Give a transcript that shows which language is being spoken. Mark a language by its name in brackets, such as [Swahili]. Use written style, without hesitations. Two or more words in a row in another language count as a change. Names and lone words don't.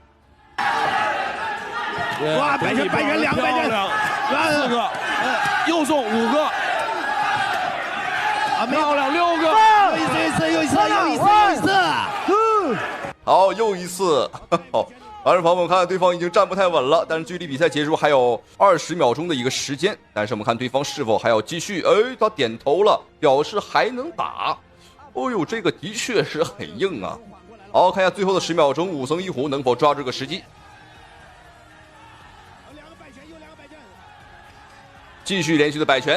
[Chinese] 哇，百拳200拳，4個，又送5個，啊，漂亮6個，又一次，好，又一次。完了，朋友们看看对方已经站不太穩了，但是距離比賽結束還有20秒鐘的一個時間，但是我們看對方是否還要繼續。哎，他點頭了，表示還能打。哦呦，這個的確是很硬啊。好，看一下最後的10秒鐘，武僧一虎能否抓這個時機？繼續連續的擺拳。